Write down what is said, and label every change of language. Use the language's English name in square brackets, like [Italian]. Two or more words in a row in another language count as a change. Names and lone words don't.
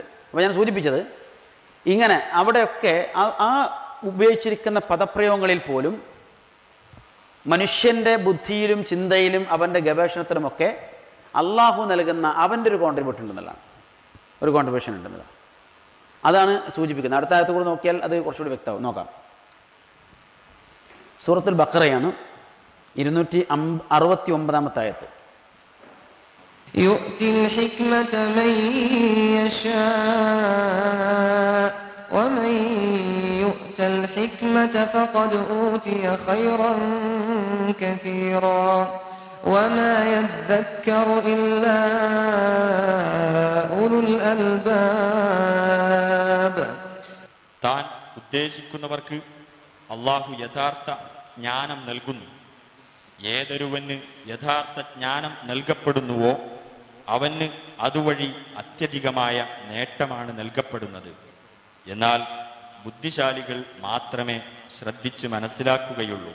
[Malayalam] അപ്പോൾ ഞാൻ സൂചിപ്പിച്ചത് ഇങ്ങനെ അവിടെയൊക്കെ ആ ഉപയോഗിച്ചിരിക്കുന്ന പദപ്രയോഗങ്ങളിൽ പോലും മനുഷ്യൻ്റെ ബുദ്ധിയിലും ചിന്തയിലും അവൻ്റെ ഗവേഷണത്തിലുമൊക്കെ അള്ളാഹു നൽകുന്ന അവൻ്റെ ഒരു കോൺട്രിബ്യൂഷൻ ഉണ്ടെന്നുള്ളതാണ്, ഒരു കോൺട്രിബ്യൂഷൻ ഉണ്ടെന്നുള്ളതാണ്. അതാണ് സൂചിപ്പിക്കുന്നത്. അടുത്ത ആയത്ത് കൂടെ നോക്കിയാൽ അത് കുറച്ചുകൂടി വ്യക്തമാവും. നോക്കാം. സൂറത്തുൽ ബഖറയാണ് 269 ആയത്ത്. [Arabic] يؤتي الحكمة من يشاء ومن يؤت الحكمة فقد أوتي خيرا كثيرا وما يذكر إلا أولو الألباب. [Malayalam] താൻ ഉദ്ദേശിക്കുന്നവർക്ക് അള്ളാഹു യഥാർത്ഥ ജ്ഞാനം നൽകുന്നു. ഏതൊരുവന് യഥാർത്ഥ ജ്ഞാനം നൽകപ്പെടുന്നുവോ അവന് അതുവഴി അത്യധികമായ നേട്ടമാണ് നൽകപ്പെടുന്നത്. എന്നാൽ ബുദ്ധിശാലികൾ മാത്രമേ ശ്രദ്ധിച്ച് മനസ്സിലാക്കുകയുള്ളൂ.